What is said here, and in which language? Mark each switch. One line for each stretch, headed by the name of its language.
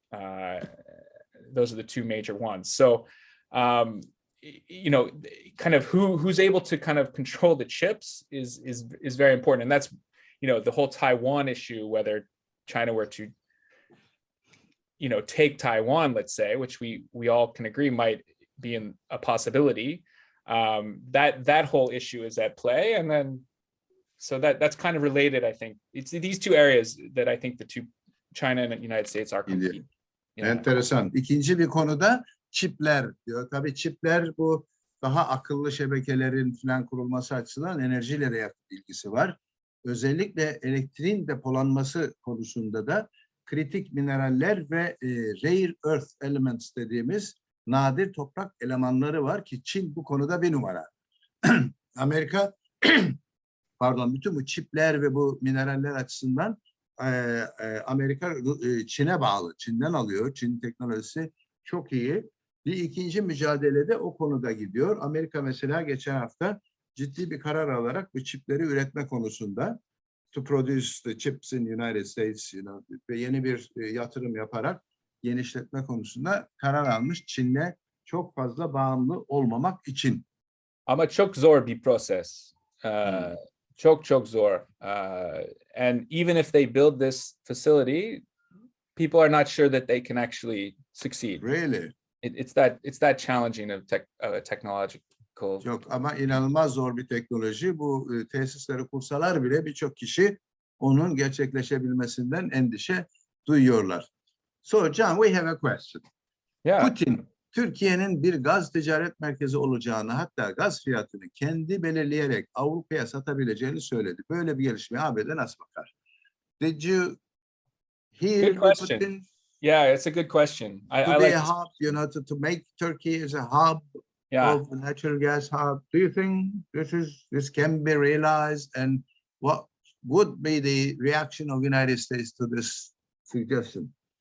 English: Those are the two major ones. So, kind of who's able to kind of control the chips is very important. And that's, the whole Taiwan issue, whether China were to, take Taiwan, let's say, which we all can agree might be a possibility. That whole issue is at play. And then, so that's kind of related, I think. It's these two areas that I think the two, China and the United States, are competing.
Turkish: Enteresan. İkinci bir konuda çipler diyor. Tabii çipler bu daha akıllı şebekelerin falan kurulması açısından enerjiyle de ilgisi var. Özellikle elektriğin depolanması konusunda da kritik mineraller ve rare earth elements dediğimiz nadir toprak elemanları var ki Çin bu konuda bir numara. Amerika bütün bu çipler ve bu mineraller açısından Amerika Çin'e bağlı. Çin'den alıyor. Çin teknolojisi çok iyi. Bir ikinci mücadelede o konuda gidiyor. Amerika mesela geçen hafta ciddi bir karar alarak bu çipleri üretme konusunda
English: to produce the chips in United States,
Turkish: ve yeni bir yatırım yaparak genişletme konusunda karar almış. Çin'le çok fazla bağımlı olmamak için. Ama çok zor bir proses. Çok zor.
English: And even if they build this facility, people are not sure that they can actually succeed. Really? It's that challenging of technological.
Turkish: Çok ama inanılmaz zor bir teknoloji. Bu tesisleri kursalar bile birçok kişi onun gerçekleşebilmesinden endişe duyuyorlar.
English: So John, we have a question. Yeah.
Turkish: Putin, Türkiye'nin bir gaz ticaret merkezi olacağını, hatta gaz fiyatını kendi belirleyerek Avrupa'ya satabileceğini söyledi. Böyle bir gelişmeye ABD nasıl bakar?
English: Did you hear Good question. Putin? Yeah, it's a good question. To be a hub, to make Turkey as a hub of a natural gas hub. Do you think this can be realized, and what would be the reaction of the United States to this suggestion?